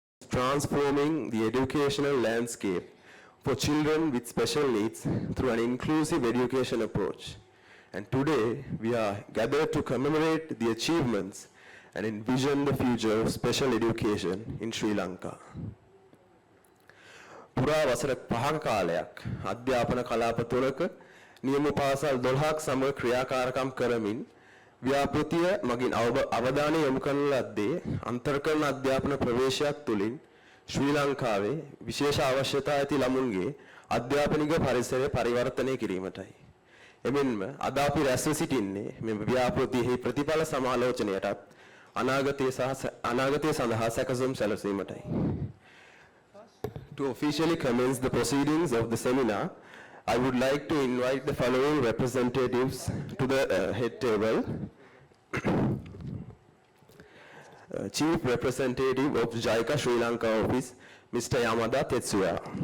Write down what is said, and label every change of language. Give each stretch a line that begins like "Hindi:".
English: transforming the educational landscape for children with special needs through an inclusive education approach. And today, we are gathered to commemorate the achievements and envision the future of special education in Sri Lanka.
Sinhala: පුරා වසර 5ක කාලයක් අධ්‍යාපන කලාප තුනක නියම පාසල් 12ක් සමග ක්‍රියාකාරකම් කරමින් ව්‍යාපෘතිය මගින් අවධානය යොමු කරන ලද්දේ අන්තර්කරණ අධ්‍යාපන ප්‍රවේශයක් තුළින් ශ්‍රී ලංකාවේ විශේෂ අවශ්‍යතා ඇති ළමුන්ගේ අධ්‍යාපනික පරිසරය පරිවර්තනය කිරීමටයි. එමෙන්ම අද අපි රැස්ව සිටින්නේ මේ ව්‍යාපෘතියෙහි ප්‍රතිඵල සමාලෝචනයටත් අනාගතය සඳහා සැකසුම් සැලසීමටයි.
English: To officially commence the proceedings of the seminar, I would like to invite the following representatives to the head table. Chief Representative of jicA Sri Lanka Office, Mr. Yamada Tetsuya.